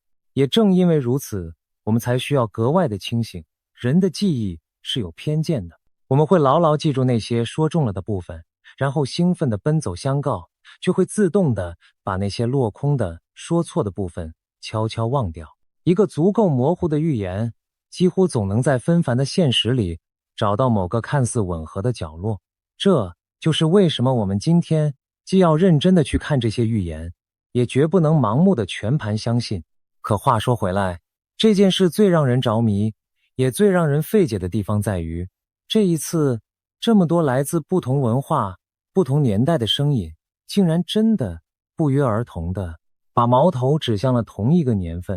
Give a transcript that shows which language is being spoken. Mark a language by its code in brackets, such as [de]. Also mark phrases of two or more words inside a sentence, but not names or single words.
[zh] 也正因為如此，我們才需要格外的清醒。人的記憶是有偏見的，我們会牢牢记住那些說中了的部分，然後興奮地奔走相告，卻會自動地把那些落空的、說錯的部分悄悄忘掉。一個足夠模糊的預言，幾乎總能在紛繁的現實裡找到某個看似吻合的角落。這就是為什麼我們今天既要認真地去看這些預言，也絕不能盲目地全盤相信。可話說回來，這件事最讓人着迷，也最讓人費解的地方在於，這一次這麼多來自不同文化、不同年代的聲音，竟然真的不約而同地把矛頭指向了同一個年份。